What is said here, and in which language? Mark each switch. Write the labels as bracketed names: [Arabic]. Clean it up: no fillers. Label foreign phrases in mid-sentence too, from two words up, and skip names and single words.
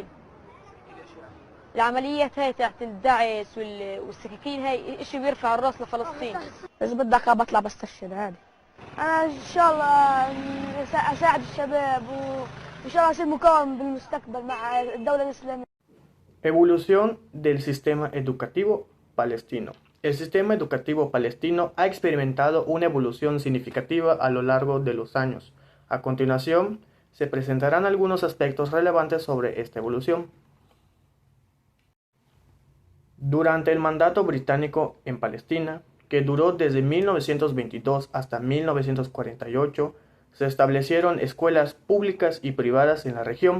[Arabic] العمليات هاي تاعت الدعس والسكاكين هاي اشي بيرفع الراس لفلسطين. اذا بدك بطلع بستشهد عادي. انا ان شاء الله اساعد الشباب وان شاء الله اصير مقاوم بالمستقبل مع الدولة الاسلامية. [Spanish] Evolución del sistema educativo palestino. El sistema educativo palestino ha experimentado una evolución significativa a lo largo de los años. A continuación, se presentarán algunos aspectos relevantes sobre esta evolución. Durante el mandato británico en Palestina, que duró desde 1922 hasta 1948, se establecieron escuelas públicas y privadas en la región.